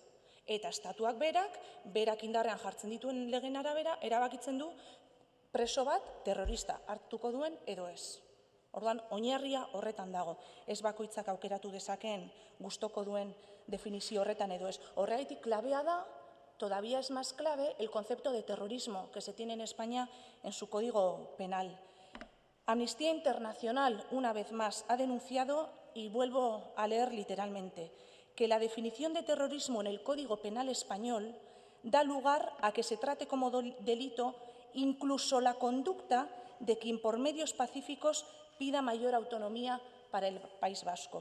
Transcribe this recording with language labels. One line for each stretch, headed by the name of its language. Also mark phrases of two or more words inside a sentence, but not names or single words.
Basque: Eta estatuak berak indarrean jartzen dituen legeen arabera erabakitzen du preso bat terrorista hartuko duen edo ez. Orduan, oinarria horretan dago. Ez bakoitzak aukeratu dezakeen gustoko duen definizio horretan edo ez. Horregaitik klabea da,
Spanish: todavía es más clave el concepto de terrorismo que se tiene en España en su Código Penal. Amnistía Internacional, una vez más, ha denunciado, y vuelvo a leer literalmente, que la definición de terrorismo en el Código Penal español da lugar a que se trate como delito incluso la conducta de quien por medios pacíficos pida mayor autonomía para el País Vasco.